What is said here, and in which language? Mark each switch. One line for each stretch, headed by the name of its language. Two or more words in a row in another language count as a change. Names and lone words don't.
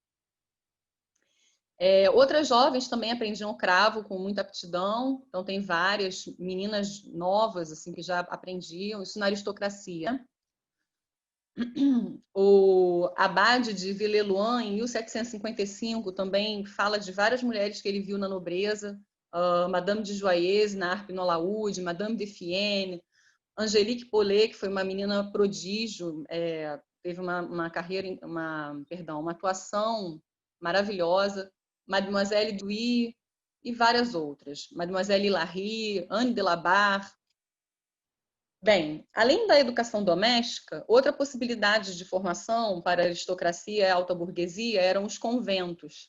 Portuguese: Outras jovens também aprendiam o cravo com muita aptidão, então tem várias meninas novas assim que já aprendiam, isso na aristocracia. O Abade de Villeloin, em 1755, também fala de várias mulheres que ele viu na nobreza, Madame de Joyeuse, na harpe no laúde, Madame de Fienne, Angélique Paulet, que foi uma menina prodígio, teve uma carreira, uma atuação maravilhosa, Mademoiselle Duy e várias outras, Mademoiselle Larry, Anne de la Barre. Bem, além da educação doméstica, outra possibilidade de formação para a aristocracia e a alta burguesia eram os conventos.